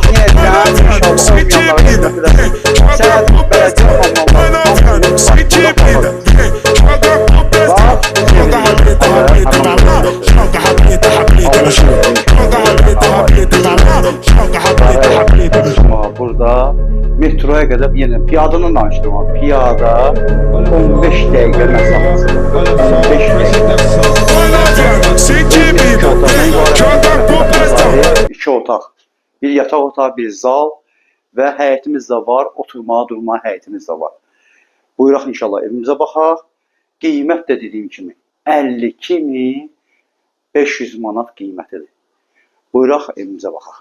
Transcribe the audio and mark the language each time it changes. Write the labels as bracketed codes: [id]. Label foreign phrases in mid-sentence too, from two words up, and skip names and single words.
[pt] Sem tímida, joga com pressão. Sem tímida, joga com pressão. Joga rabeta, rabeta pra lá. Joga rabeta, rabeta no chão. Joga rabeta, rabeta pra lá. Joga rabeta, rabeta no chão. [az] Burada metroya qədər yenə piyadanı danışdım. Piyada 15 dəqiqə məsafəsi. 15 dəqiqə. [pt] Sem tímida, joga com pressão. [az] 2 otaq. Bir yataq otağı, bir zal və həyətimiz də var. Oturmağa, durmağa həyətimiz də var. Buyuraq inşallah evimizə baxaq. Qiymət də dediyim kimi 52.500 manat qiymətidir. Buyuraq evimizə baxaq.